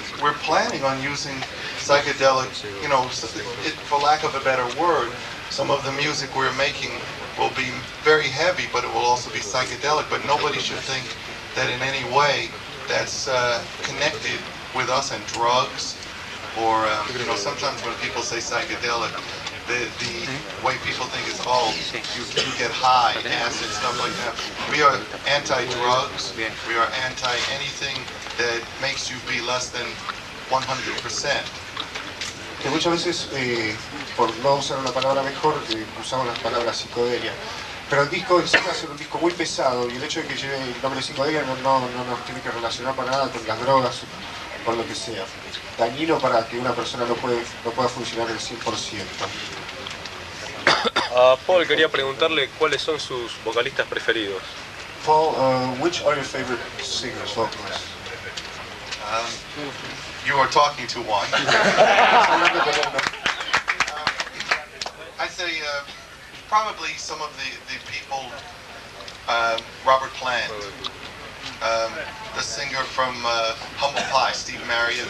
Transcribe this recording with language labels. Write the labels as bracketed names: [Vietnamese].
[English] We're planning on using psychedelic, you know, for lack of a better word, some of the music we're making will be very heavy, but it will also be psychedelic, but nobody should think that in any way that's connected with us and drugs, or, you know, sometimes when people say psychedelic, the way people think is, oh, you get high, acid, stuff like that. We are anti-drugs, we are anti-anything that makes you be less than 100%. [Spanish] Que muchas veces, por no usar una palabra mejor, usamos las palabras psicodelia. Pero el disco en sí va a ser un disco muy pesado y el hecho de que lleve el nombre psicodelia no nos tiene que relacionar para nada con las drogas, con lo que sea. Dañino para que una persona no pueda funcionar al 100%. A Paul quería preguntarle cuáles son sus vocalistas preferidos. [English] Paul, which are your favorite singers, vocalists? You are talking to one. I say probably some of the people, Robert Plant, the singer from Humble Pie, Steve Marriott.